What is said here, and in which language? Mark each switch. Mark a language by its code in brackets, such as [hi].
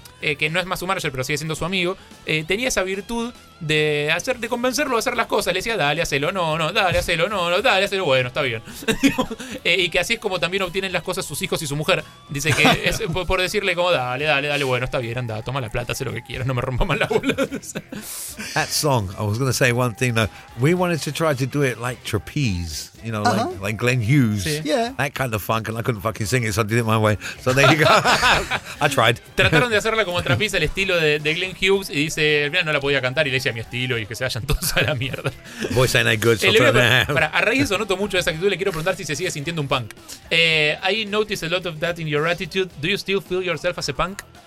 [es] que no es más su manager, pero sigue siendo su amigo, tenía esa virtud de convencerlo de hacer las cosas. Le decía, dale, hacelo, no, dale, hacelo, bueno, está bien. Y que así es como también obtienen las cosas sus hijos y su mujer. Dice que es por decirle como, dale, bueno, está bien, anda, toma la plata, haz lo que quieras, no me rompa más la bola. [en] That song, I was going to say one thing, though. We wanted to try to do it like trapeze. You know, uh-huh, like Glenn Hughes. Sí. Yeah. That kind of funk, and I couldn't fucking sing it, so I did it my way. So there you go. I tried. [es] Trataron de hacerla como trapeza, el estilo de Glenn Hughes, y dice, mira, no la podía cantar, y le decía mi estilo, y que se vayan todos a la mierda. [en] Voice ain't that good, so [es] a raíz de eso noto mucho esa actitud, le quiero preguntar si se sigue sintiendo un punk. [en] I noticed a lot of that in your attitude. Do you still feel yourself as a punk?